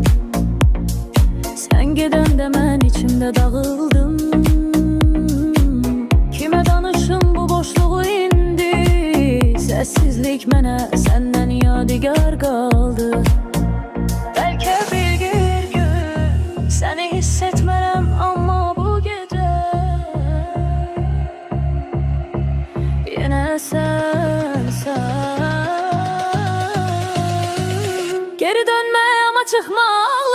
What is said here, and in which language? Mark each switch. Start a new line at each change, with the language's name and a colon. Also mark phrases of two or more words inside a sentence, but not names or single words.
Azerbaijani: Sen gedəndə mən içimdə dağıldım. Kime danışım bu boşluğu indi? Sessizlik mənə səndən yadigar qaldı. Bəlkə bir gün səni hiss etmərəm, amma bu gecə yenə sen.
Turkish: Geri dönme ama çıkma